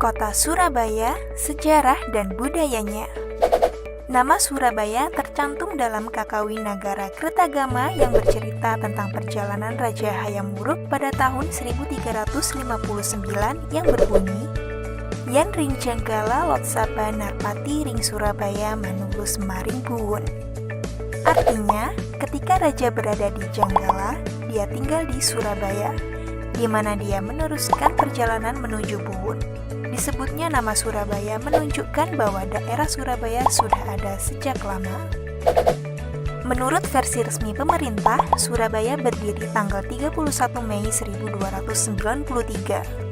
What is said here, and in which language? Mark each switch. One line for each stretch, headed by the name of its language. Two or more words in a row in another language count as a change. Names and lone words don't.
Indonesian: Kota Surabaya, sejarah dan budayanya. Nama Surabaya tercantum dalam Kakawinagara Kertagama yang bercerita tentang perjalanan Raja Hayam Wuruk pada tahun 1359 yang berbunyi,
Kawi: Yan ring Janggala lot saba narpati ring Surabaya manunggus maring buwun.
Indonesian: Artinya, ketika raja berada di Janggala, dia tinggal di Surabaya, di mana dia meneruskan perjalanan menuju Buwun. Disebutnya nama Surabaya menunjukkan bahwa daerah Surabaya sudah ada sejak lama. Menurut versi resmi pemerintah, Surabaya berdiri tanggal 31 Mei 1293.